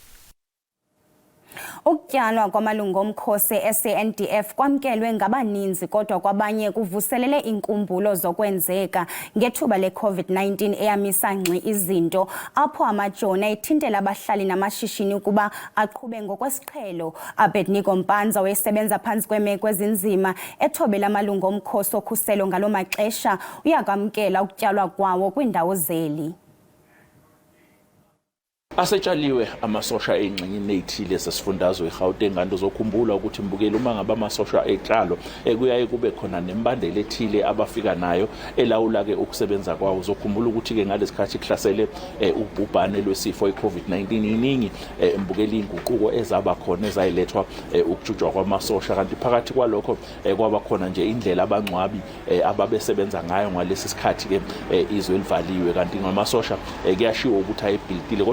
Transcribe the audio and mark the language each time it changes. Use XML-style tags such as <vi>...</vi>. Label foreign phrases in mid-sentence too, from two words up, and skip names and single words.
<xh>Ukutyalwa kwamalungu omkhosi e-SANDF kwamkelwe ngabaninzi kodwa kwabanye kuvuselele inkumbulo zokwenzeka ngethuba le-COVID-19 eyamisa ngxi izinto apho amajoni ethintela abahlali namashishini ukuba aqhube ngokwesiqhelo. Abednego Mpanza wayesebenza phantsi kweemeko ezinzima ethobela amalungu omkhosi okhuselo ngaloo maxesha uyakwamkela ukutyalwa kwawo kwiindawo zeli.</xh> <zu>Asetshaliwe amasosha engxenyeni ethile sesifundazwe eGauteng kanti uzokhumbula ukuthi mbukeli uma ngaba amasosha eqalo kuyaye kube khona nembandela ethile abafika nayo elawula ke ukusebenza kwawo. Uzokhumbula ukuthi ke ngalesikhathi kuhlasele ubhubhane lwesifo iCovid-19 iningi mbukeli inguquko ezaba khona ezayilethwa ukujujwa kwamasosha kanti phakathi kwalokho kwaba khona nje indlela abangcwabi ababesebenza ngayo ngalesi sikhathi ke izwe livaliwe kanti ngamasosha kuyashiwo ukuthi ayibhilidile kodwa</zu>